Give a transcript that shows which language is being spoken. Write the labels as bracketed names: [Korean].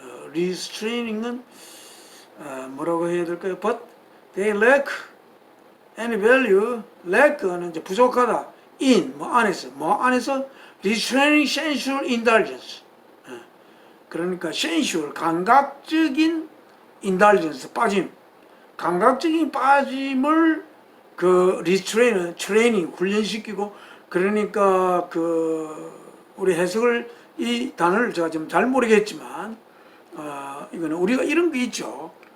[Korean] restraining은 뭐라고 해야 될까요? [English] But they lack any value. lack [Korean] 는 이제 부족하다. [English] in [Korean] 뭐 안에서 [English] restraining sensual indulgence. [Korean] 그러니까 sensual 감각적인 indulgence 빠짐. 감각적인 빠짐을 그 [English] restrain [Korean] 트레이닝 훈련시키고, 그러니까 우리 해석을 이 단어를 제가 좀 잘 모르겠지만 이거는 우리가 이런 게 있죠.